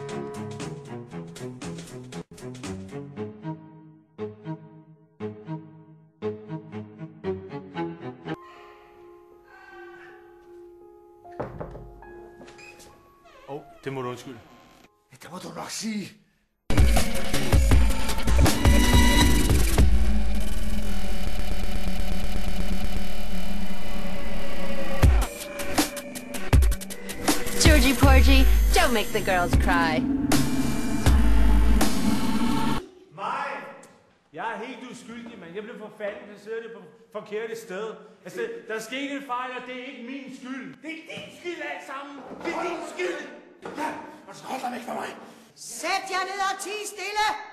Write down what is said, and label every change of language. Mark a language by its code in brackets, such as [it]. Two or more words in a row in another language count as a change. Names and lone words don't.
[da] Det må du undskylde. Det må du nok sige. [en] Georgie Porgy, don't make the girls cry. [da] Mig! Jeg er helt uskyldig, mand. Jeg blev for fanden placeret på forkerte sted. Altså, der er sket en fejl, og det er ikke min skyld. Det er din skyld alt sammen. Det er din skyld. Ja, og så hold dig væk fra mig. Sæt jer ned og tig stille!